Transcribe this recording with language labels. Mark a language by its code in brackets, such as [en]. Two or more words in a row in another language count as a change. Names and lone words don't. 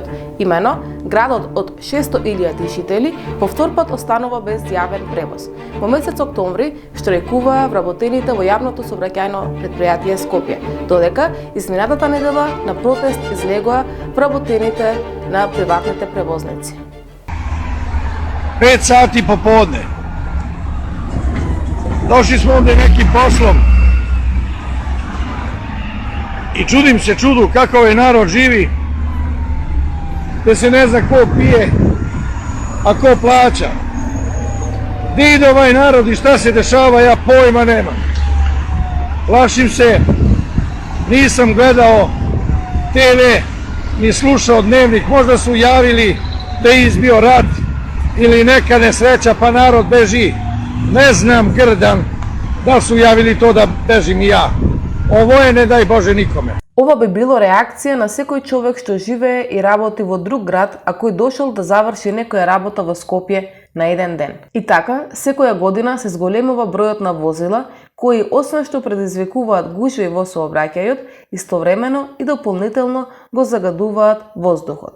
[mk] Имено, градот од 600.000 жители повторпат останува без јавен превоз. Во месец октомври штрajкуваа вработените во јавното сообраќајно претпријатие Скопје, додека изминатата недела на протест излегоа вработените на приватните превозници. [sr] 5 sati popodne. Došli smo ovde nekim poslom i čudim se čudu kako ovaj narod živi, gde se ne zna ko pije, a ko plaća. Gde ide ovaj narod i šta se dešava, ja pojma nemam. Plašim se, nisam gledao TV, ni slušao dnevnik, možda su javili da je izbio rat ili neka nesreća pa narod beži. Ne znam grdan da su javili to da bežim i ja. Ovo je ne daj Bože nikome. [mk] Ова би било реакција на секој човек што живее и работи во друг град, а кој дошол да заврши некоја работа во Скопје на еден ден. И така, секоја година се зголемува бројот на возила, кои освен што предизвикуваат гужви во сообраќајот, истовремено и дополнително го загадуваат воздухот.